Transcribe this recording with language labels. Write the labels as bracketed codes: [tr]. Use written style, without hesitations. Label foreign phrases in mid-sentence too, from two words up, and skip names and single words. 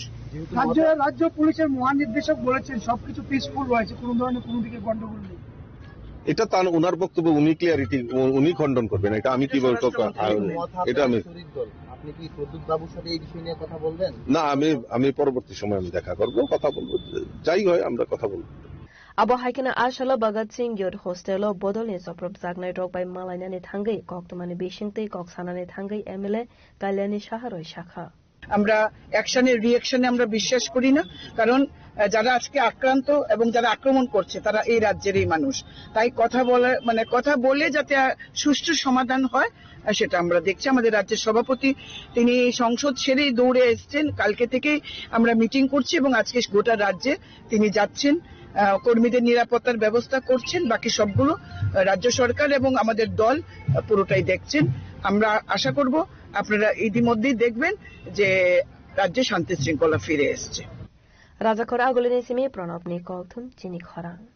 [bn] রাজ্য পুলিশের মহানির্দেশক বলেছেন সবকিছু পিসফুল হয়েছে, কোন ধরনের কোনো দিকে গন্ডগোল নেই। এটা তার ওনার বক্তব্য, উনি খণ্ডন করবেন। এটা আমি কি বলবো? এটা আপনি কি প্রদ্যুৎ বাবুর সাথে এই বিষয় নিয়ে কথা বলবেন? না, আমি পরবর্তী সময় আমি দেখা করবো, কথা বলবো, যাই হয় আমরা কথা বলবো। [trp] Abo haikena ashala Bhagat Singh Youth Hostel bodolni soprop jagnai rokbai malainani thangai koktomani bishingtei koksanani thangai MLA Kalyani Shaharoi Shakha. [bn] আমরা অ্যাকশনের রিঅ্যাকশনে আমরা বিশ্বাস করি না, কারণ যারা আজকে আক্রান্ত এবং যারা আক্রমণ করছে তারা এই রাজ্যেরই মানুষ। তাই কথা বলে যাতে সুষ্ঠু সমাধান হয় সেটা আমরা দেখছি। আমাদের রাজ্যের সভাপতি তিনি সংসদ সেরেই দৌড়ে এসেছেন, কালকে থেকেই আমরা মিটিং করছি এবং আজকে গোটা রাজ্যে তিনি যাচ্ছেন, কর্মীদের নিরাপত্তার ব্যবস্থা করছেন। বাকি সবগুলো রাজ্য সরকার এবং আমাদের দল পুরোটাই দেখছেন। আমরা আশা করব আপনারা ইতিমধ্যেই দেখবেন যে রাজ্যে শান্তি শৃঙ্খলা ফিরে এসছে। [trp] রাজাখর আগলিনি সিমি প্রণব নি কলথুম চিনি খরাং।